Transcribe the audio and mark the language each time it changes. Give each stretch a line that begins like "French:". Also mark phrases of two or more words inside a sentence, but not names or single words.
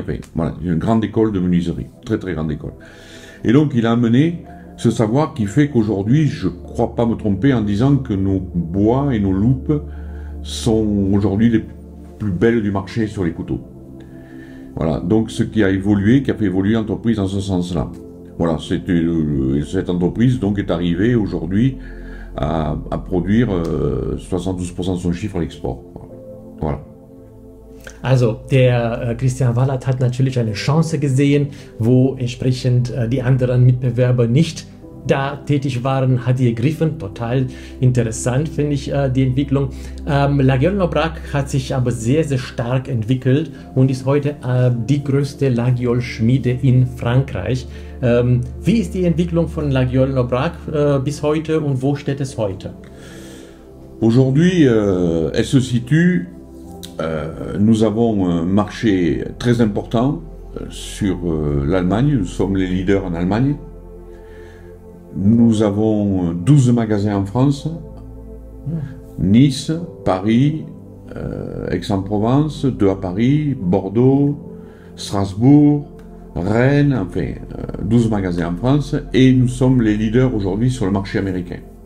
French: Enfin, voilà, une grande école de menuiserie, très grande école. Et donc, il a amené ce savoir qui fait qu'aujourd'hui, je ne crois pas me tromper en disant que nos bois et nos loupes sont aujourd'hui les plus belles du marché sur les couteaux. Voilà, donc ce qui a évolué, qui a fait évoluer l'entreprise dans ce sens-là. Voilà, cette entreprise donc est arrivée aujourd'hui à produire 72% de son chiffre à l'export. Voilà.
German: Also, der Christian Wallert hat natürlich eine Chance gesehen, wo entsprechend die anderen Mitbewerber nicht da tätig waren, hat die ergriffen. Total interessant, finde ich, die Entwicklung. Lagiol in Enobrac hat sich aber sehr stark entwickelt und ist heute die größte Lagiol-Schmiede in Frankreich. Wie ist die Entwicklung von Lagiol in Enobrac bis heute und wo steht es heute?
French: Aujourd'hui, elle se situe, nous avons un marché très important sur l'Allemagne, nous sommes les leaders en Allemagne. Nous avons 12 magasins en France, Nice, Paris, Aix-en-Provence, 2 à Paris, Bordeaux, Strasbourg, Rennes, enfin 12 magasins en France et nous sommes les leaders aujourd'hui sur le marché américain.